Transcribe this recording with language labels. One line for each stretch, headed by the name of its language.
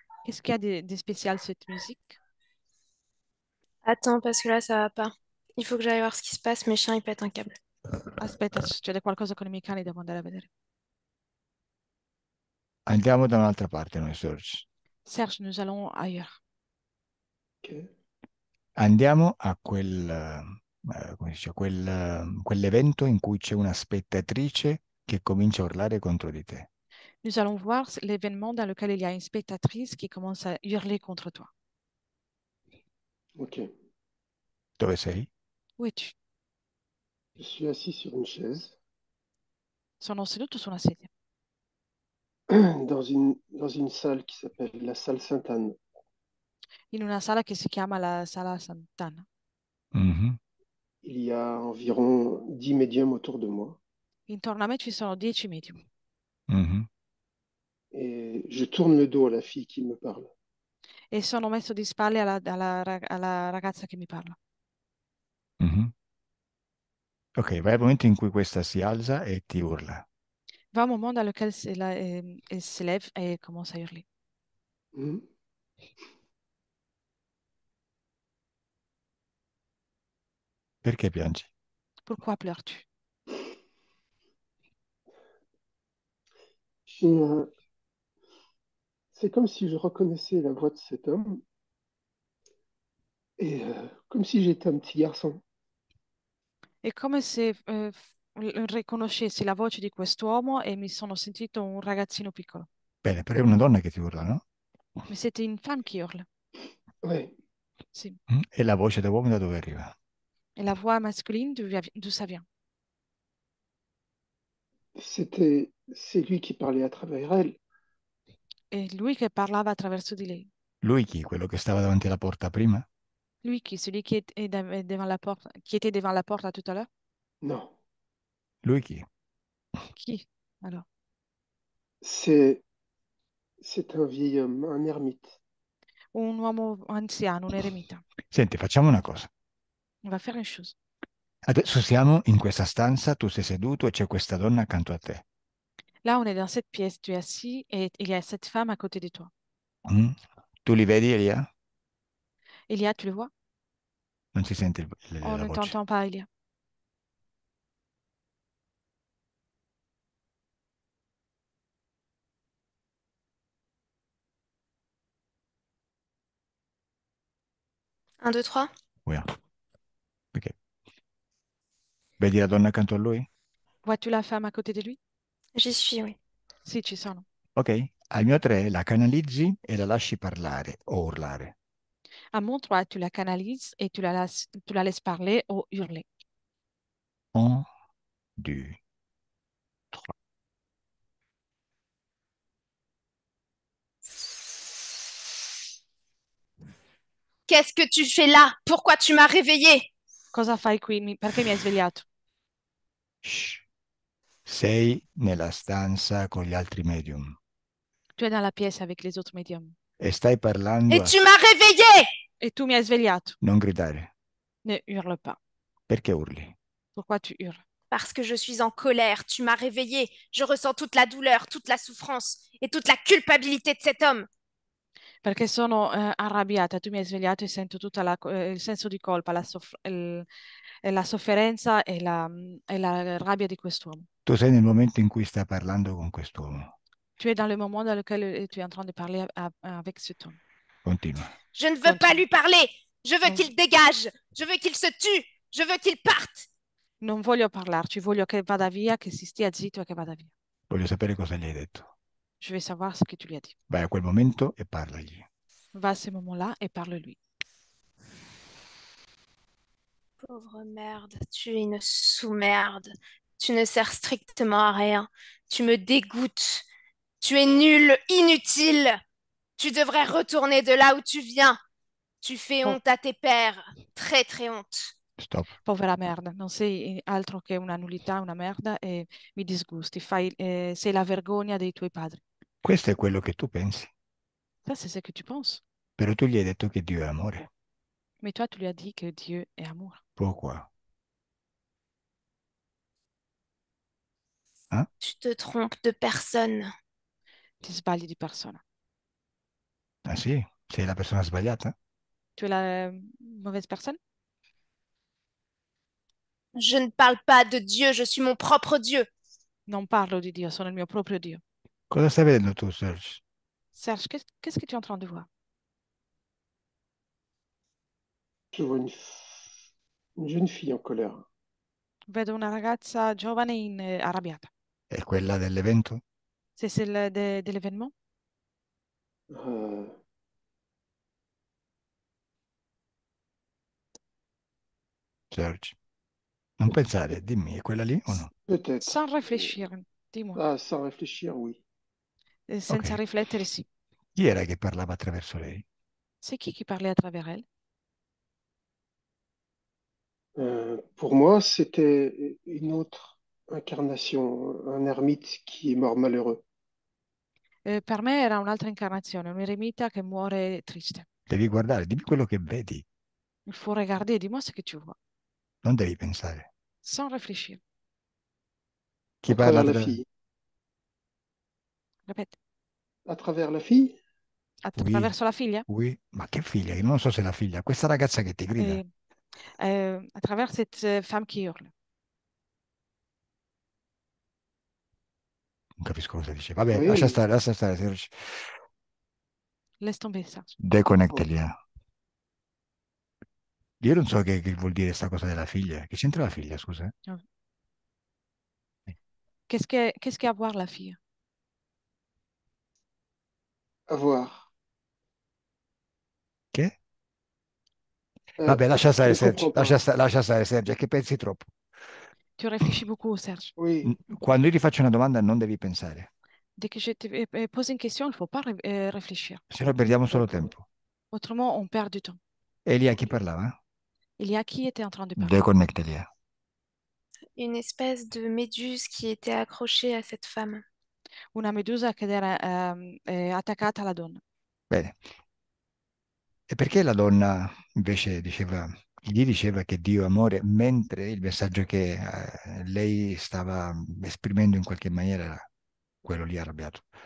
French: Qu'est-ce qu'il y a de spécial cette musique? Attends, parce que là, ça va pas. Il faut que j'aille voir ce qui se passe. Mes chiens, ils pètent un câble.
Italian: Aspetta, succede qualcosa con i miei cani, devo andare a vedere. Andiamo da un'altra parte noi, Serge.
French: Serge, nous allons ailleurs. Ok.
Italian: Andiamo a come si dice, quell'evento in cui c'è una spettatrice che comincia a urlare contro di te.
French: Nous allons voir l'événement dans lequel il y a une spectatrice qui commence à hurler contre toi. Ok.
Italian: Dove sei?
French: Où es-tu? Je suis assis sur une chaise
Italian: Sono seduto su una sedia,
French: dans une salle qui s'appelle la salle Sainte-Anne.
Italian: in una sala che si chiama la Sala Sant'Anna. Mhm,
French: Il y a environ 10 médiums autour de moi
Italian: Intorno a me ci sono 10 medium mhm.
French: et je tourne le dos à la fille qui me parle.
Italian: e sono messo di spalle alla ragazza che mi parla. Mhm. Ok, vai al momento in cui questa si alza e ti urla.
French: Va un moment dans lequel elle se lève et commence à hurler. Mhm.
Italian: Perché piangi?
French: Pourquoi pleures-tu? J'ai un- C'est comme si je reconnaissais la voix de cet homme et comme si j'étais un petit garçon.
Italian: È come se riconoscessi la voce di quest'uomo e mi sono sentito un ragazzino piccolo. Bene, però è una donna che ti urla, no?
French: Mais c'était une femme qui hurle. Ouais.
Italian: Sì. Mm? E la voce da uomo da dove arriva?
French: Et la voix masculine, d'où ça vient? C'est lui qui parlait à travers elle.
Italian: È lui che parlava attraverso di lei. Lui chi? Quello che stava davanti alla porta prima?
French: Lui qui? Celui qui était devant la porte, qui était devant la porte tout à l'heure? Non,
Italian: Lui chi?
French: Qui? Alors, c'est c'est un vieil homme, un ermite.
Italian: un uomo anziano, un eremita. Senti, facciamo una cosa.
French: On va faire une chose.
Italian: Adesso siamo in questa stanza, tu sei seduto e c'è questa donna accanto a te.
French: Là, on est dans cette pièce, tu es assis et il y a cette femme à côté de toi.
Italian: Mm? Tu li vedi, Elia?
French: Elia, tu le vois?
Italian: Non si sente
French: On ne
Italian: voce.
French: t'entend pas, Elia. Un, deux, trois.
English: Yeah. Ok.
Italian: Vedi la donna accanto a lui?
French: Vois-tu la femme à côté de lui? J'y suis, oui.
Italian: Sì, ci sono. Ok, Al mio 3 la canalizzi e la lasci parlare o urlare.
French: À mon 3, tu la canalises et tu la laisses parler ou hurler. 1, 2, 3. Qu'est-ce que tu fais là? Pourquoi tu m'as réveillée?
Italian: Cosa fai qui? Perché mi hai svegliato? Shh. Sei nella stanza con gli altri medium
French: Tu es dans la pièce avec les autres médiums.
Italian: e stai parlando
French: Et tu m'as réveillée! Et tu
Italian: mi hai svegliato. Non gridare.
French: Ne hurle pas.
Italian: Perché urli?
French: Pourquoi tu hurles? Parce que je suis en colère, tu m'as réveillée. Je ressens toute la douleur, toute la souffrance et toute la culpabilité de cet homme.
Italian: Perché sono arrabbiata. Tu mi hai svegliato e sento tutto il senso di colpa, la sofferenza e la rabbia di quest'uomo. Tu sei nel momento in cui stai parlando con quest'uomo.
French: Tu es dans le moment dans lequel tu es en train de parler avec cet homme.
Italian: Continua.
French: Je ne veux pas lui parler. Je veux Non. qu'il dégage. Je veux qu'il se tue. Je veux qu'il parte. Non voglio parlarci, voglio che vada via, che si stia zitto e che vada via. Voglio sapere cosa gli hai detto. Je vais savoir ce que tu lui as dit. Vai a quel momento e parlagli. Va à ce moment-là et parle-lui. Pauvre merde, tu es une sous-merde. Tu ne sers strictement à rien. Tu me dégoûtes. Tu es nul, inutile. Tu devrais retourner de là où tu viens. Tu fais Oh. honte à tes pères. Très, très honte. Stop.
Italian: Povera merda, non sei altro che una nullità, una merda e mi disgusti. Sei la vergogna dei tuoi padri. Questo è quello che tu pensi.
French: Ça, c'est ce que tu penses.
Italian: Però tu gli hai detto che Dio è amore.
French: Mais toi, tu lui as dit que Dieu est amour. Pourquoi? Hein? Tu te trompes de personne.
Italian: Ti sbagli di persona. Ah sì? Sei la persona sbagliata?
French: Tu es la mauvaise personne? Je ne parle pas de Dieu, je suis mon propre Dieu.
Italian: Non parlo di Dio, sono il mio proprio Dio. Cosa stai vedendo tu, Serge?
French: Serge, qu'est-ce que tu es en train de voir? Je vois une jeune fille en colère.
Italian: Vedo una ragazza giovane arrabbiata. È quella dell'evento?
French: C'est celle de l'événement? Euh, Serge?
Italian: Non pensare, dimmi, è quella lì o no?
French: Peut-être. Sans réfléchir, dis-moi. Ah, sans réfléchir, oui.
Italian: Senza Ok. riflettere, sì. Chi era che parlava attraverso lei?
French: C'est qui parlait à travers elle? Pour moi, c'était une autre incarnation, un ermite qui est mort malheureux.
Italian: Per me era un'altra incarnazione, un eremita che muore triste. Devi guardare, dimmi quello che vedi,
French: Il faut regarder, dis-moi ce que tu vois,
Italian: non devi pensare.
French: sans réfléchir.
Italian: Chi
French: À
Italian: parla
French: travers la
Italian: tra...
French: fille. Répète. À travers la fille? Oui,
Italian: Attraverso la figlia? oui. Ma che figlia? Io non so se è la figlia. Questa ragazza che ti grida.
French: À travers cette femme qui hurle.
Italian: Non capisco cosa dice. Vabbè,
French: Oui.
Italian: lascia stare, Serge.
French: Laisse tomber ça.
Italian: Deconnectali. Io non so che vuol dire sta cosa della figlia. Che c'entra la figlia, scusa?
French: Qu'est-ce qu'à voir la fille? À voir.
Italian: Che? Vabbè, lascia
French: Je
Italian: stare,
French: ne
Italian: Serge.
French: comprends pas.
Italian: Lascia stare, Serge, è che pensi troppo.
French: Tu réfléchis beaucoup, Serge. Oui.
Italian: Quando io ti faccio una domanda non devi pensare,
French: Dès que je te pose une question, il ne faut pas réfléchir.
Italian: se no perdiamo solo
French: D'accord.
Italian: tempo.
French: Autrement, on perd du temps.
Italian: E lì a chi parlava?
French: Il y a qui était en train de parler?
Italian: Deconnectali.
French: Une espèce de méduse qui était accrochée à cette femme.
Italian: Una medusa che era attaccata alla donna. Bene. E perché la donna invece gli diceva che Dio è amore, mentre il messaggio che lei stava esprimendo in qualche maniera era quello lì arrabbiato?